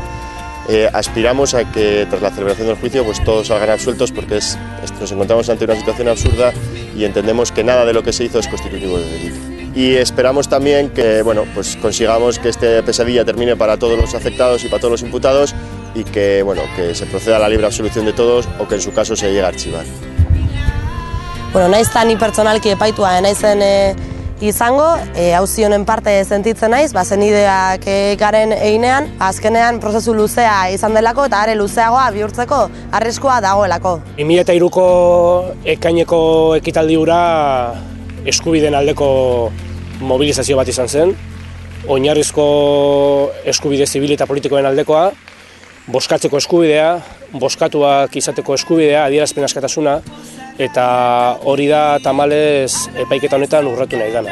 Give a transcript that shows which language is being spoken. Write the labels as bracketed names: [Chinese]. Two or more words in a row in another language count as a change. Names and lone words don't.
[Spanish] Aspiramos a que tras la celebración del juicio pues todos salgan absueltos porque nos encontramos ante una situación absurda y entendemos que nada de lo que se hizo es constitutivo de delito. Y esperamos también que pues consigamos que esta pesadilla termine para todos los afectados y para todos los imputados y que se proceda a la libre absolución de todos o que en su caso se llegue a archivar. [Basque] Naiz ni pertsonalki epaitua naizen izango, auzi honen parte sentitzen naiz, zenideak garen einean, azkenean prozesu luzea izan delako eta are luzeagoa bihurtzeko arriskua dagoelako. 2003ko ekaineko ekitaldi hura eskubideen aldeko mobilizazio bat izan zen, oinarrizko eskubide zibil eta politikoen aldekoa, bozkatzeko eskubidea, bozkatuak izateko eskubidea, adierazpen askatasuna, eta hori da tamalez epaiketa honetan urratu nahi dana.